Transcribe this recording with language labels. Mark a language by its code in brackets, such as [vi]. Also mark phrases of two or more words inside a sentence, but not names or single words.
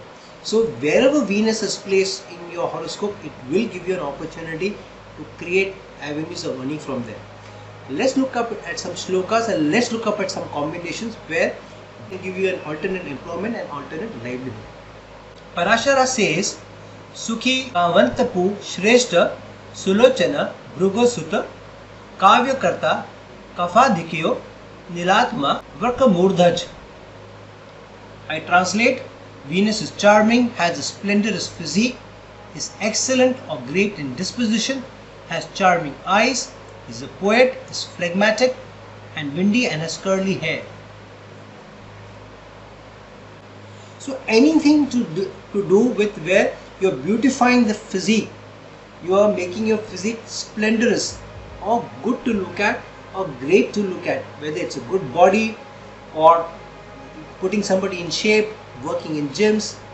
[en] So wherever Venus is placed in your horoscope, it will give you an opportunity to create avenues of money from there. Let's look up at some shlokas, and let's look up at some combinations where they give you an alternate employment and alternate livelihood. Parashara says, [sa] Sukhi Vantapu Shrestha Sulochana Bhrugosutta Kavyakarta Kafadikyo Nilatma Varkamurdhaj. [en] I translate, Venus is charming, has a splendorous physique, is excellent or great in disposition, has charming eyes, is a poet, is phlegmatic and windy and has curly hair. So anything to do with where you're beautifying the physique, you are making your physique splendorous or good to look at or great to look at, whether it's a good body or putting somebody in shape, working in gyms.